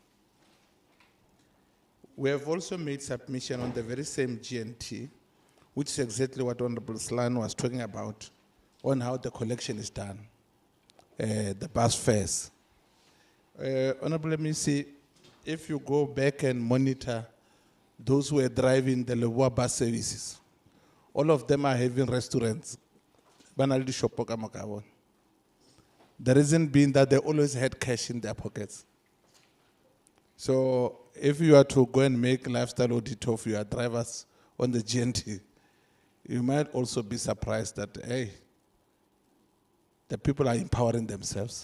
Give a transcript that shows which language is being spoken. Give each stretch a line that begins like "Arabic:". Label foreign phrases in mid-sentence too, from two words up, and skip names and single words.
English: We have also made submission on the very same GNT, which is exactly what Honorable Slan was talking about, on how the collection is done, the bus fares. Honorable MEC, if you go back and monitor those who are driving the Leboa bus services. All of them are having restaurants.
Northern Sotho: Banal di shopo ka makabon.
English: The reason being that they always had cash in their pockets. So if you are to go and make lifestyle audit of your drivers on the GNT, you might also be surprised that, hey, the people are empowering themselves.